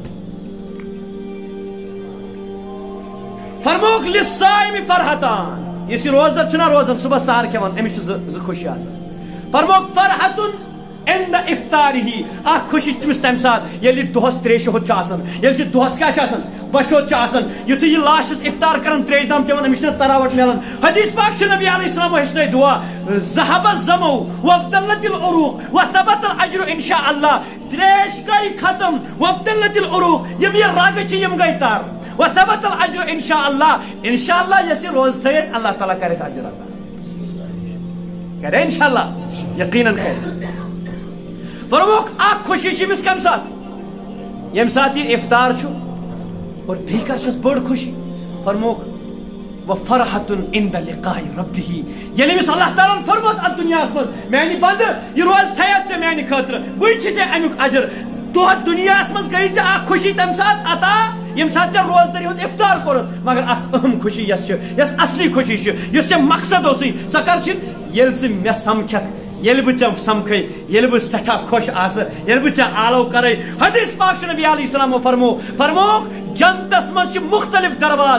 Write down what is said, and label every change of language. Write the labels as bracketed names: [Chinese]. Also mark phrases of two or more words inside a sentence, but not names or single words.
[Kashmiri] فرموک [Arabic] للصائم فرحتان [Kashmiri] یُس یہِ روزدر چھُنہ روزان صبح سحر کھٮ۪وان أمِس چھِ زٕ خوشی آسان فرموک [Arabic] فرحتun عند افطارِہ [Kashmiri] اکھ خوشی تٔمِس تمہِ ساتہٕ ییٚلہِ یہِ دۄہس ترٛیش شوہد چھُ آسان ییٚلہِ یہِ دۄہس کیٛاہ چھُ آسان بشوت چھُ آسان یُتھُے یہِ لاسٹس افطار کران ترٛیش دام چٮ۪وان أمِس چھُنہ تراوٹ میلان حدیث پاک چھُ نبی [Arabic] علیہ السلام [Kashmiri] ہیٚچھنٲے دُعا [Arabic] ذهب الظمأ وابتلت العروق وثبت الاجر ان شاء اللہ [Kashmiri] ترٛیش گٔے ختم [Arabic] وابتلت العروق [Kashmiri] یِم یہِ رگہٕ چھِ یِم گٔے تر [Arabic] وثبت الاجر ان شاء اللہ [Kashmiri] یۄس یہِ روزٕ تھٲے اَسہِ اللہ تعالیٰ کرِ اَسہِ اجر عطا کرے [Arabic] انشاء اللہ [Kashmiri] یقیناً کرِ فرموک اکھ خوشی چھِ أمِس کمہِ ساتہٕ ییٚمہِ ساتہٕ یہِ افطار چھُ اور بیٚیہِ کر چھس بٔڑ خوشی فرموک [Arabic] وفرحتun عند لقاء ربہ [Kashmiri] ییٚلہِ أمِس اللہ تعالیٰ ہن فرموت اتھ دُنیاہس منٛز میانہِ بندٕ یہِ روزٕ تھایتھ ژےٚ میانہِ خٲطرٕ بٕے چھُ ژےٚ امیُک اجر تتھ دُنیاہس منٛز گٔے ژےٚ اکھ خوشی تمہِ ساتہٕ عطا ییٚمہِ ساتہٕ ژےٚ روزدٔری ہُنٛد افطار کوٚرُتھ مگر اکھ اہم خوشی یۄس چھِ یۄس اصلی خوشی چھِ یُس ژےٚ مقصد اوسُے سۄ کر چھِ ییٚلہِ ژٕ مےٚ سمکھکھ ییٚلہِ بہٕ ژےٚ سمکھے ییٚلہِ بہٕ سٮ۪ٹھاہ خۄش آسہٕ ییٚلہِ بہٕ ژےٚ آلو کرے حدیث پاک چھُ نبی [Arabic] علیہ السلامو [Kashmiri] فرموک جنتس منٛز چھِ مختلف درواز